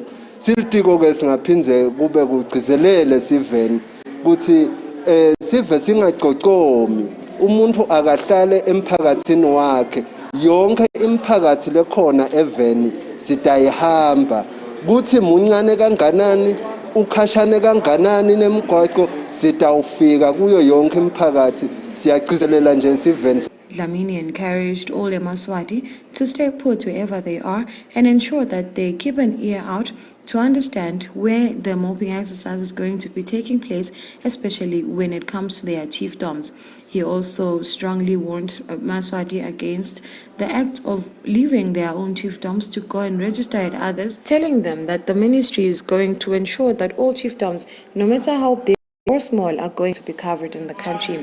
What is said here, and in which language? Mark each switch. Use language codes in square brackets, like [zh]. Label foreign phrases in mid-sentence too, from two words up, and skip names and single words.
[ss] silitiko ke singaphindze kube kugcizelele siveni ukuthi sive singacocomi umuntu akahlale emphakathini wakhe yonke imiphakathi lekhona eveni sitayihamba kuthi muncane kanganani ukhashane kanganani nemigwaqo sitawufika kuyo yonke imiphakathi siyagcizelela nje siveni. [en] Dlamini encouraged all Yemaswati to stay put wherever they are and ensure that they keep an ear out to understand where the mopping exercise is going to be taking place, especially when it comes to their chiefdoms. He also strongly warned Maswati against the act of leaving their own chiefdoms to go and register at others, telling them that the ministry is going to ensure that all chiefdoms, no matter how big or small, are going to be covered in the country.